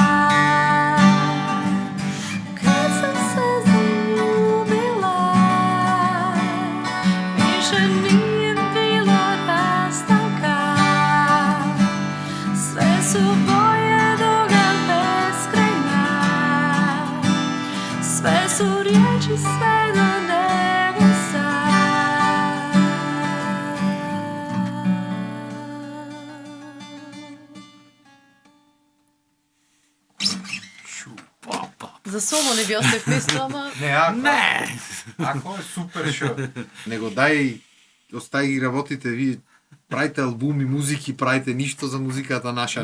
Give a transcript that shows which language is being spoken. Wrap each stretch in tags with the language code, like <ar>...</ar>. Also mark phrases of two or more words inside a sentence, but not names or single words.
<hr>Kad sam se zaljubila, više nije bilo rastanka. Sve su boje duga beskrajna, sve su riječi sve do nebesa.</hr> <mk>За само не би остав место, ама Не, ако, Не! ако е супер шо. Него дај, остај ги работите, ви правите албуми, музики, правите ништо за музиката наша.</mk>